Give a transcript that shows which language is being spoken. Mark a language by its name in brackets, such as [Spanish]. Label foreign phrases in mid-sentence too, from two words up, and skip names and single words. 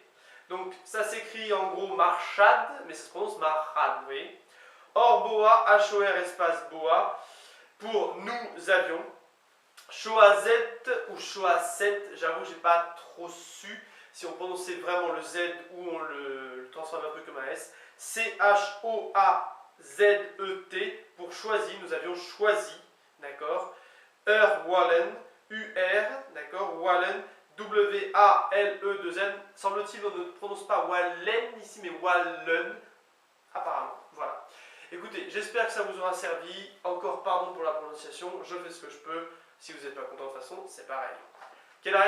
[French] Donc ça s'écrit en gros Marchad, mais ça se prononce Marchad, vous voyez. Orboa, H-O-R espace Boa, pour nous avions. Choazet ou Choazet, j'avoue j'ai pas trop su si on prononçait vraiment le Z ou on le transforme un peu comme un S. C-H-O-A-Z-E-T, pour choisi, nous avions choisi, d'accord. Wallen, U-R, d'accord, Wallen, W-A-L-E-2-N, semble-t-il on ne prononce pas Wallen ici mais Wallen, apparemment, voilà. Écoutez, j'espère que ça vous aura servi, encore pardon pour la prononciation, je fais ce que je peux, si vous n'êtes pas content de toute façon, c'est pareil.